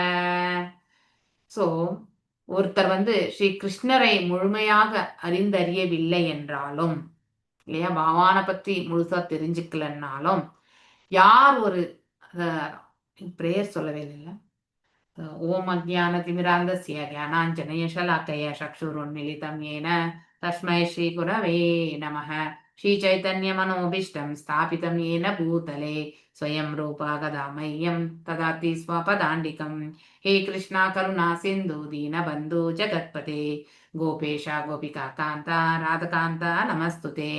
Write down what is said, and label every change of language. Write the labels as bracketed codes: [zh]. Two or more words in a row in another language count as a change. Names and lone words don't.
[ta] சோ ஒருத்தர் வந்து ஸ்ரீ கிருஷ்ணரை முழுமையாக அறிந்தறியவில்லை என்றாலும் இல்லையா, பகவானை பத்தி முழுசா தெரிஞ்சுக்கலன்னாலும் யார் ஒரு பிரேயர் சொல்லவே இல்லை. [sa] ओम् अज्ञानतिमिरान्धस्य ज्ञानाञ्जनशलाकया चक्षुरुन्मीलितं येन तस्मै श्रीगुरवे नमः. श्रीचैतन्यमनोभीष्टं स्थापितं येन भूतले स्वयं रूपा गदा मह्यं ददाति स्वपदान्तिकं. हे कृष्णा करुणा सिन्धु दीनबन्धु जगत्पते गोपेश गोपिका कान्ता राधकान्ता नमस्तुते.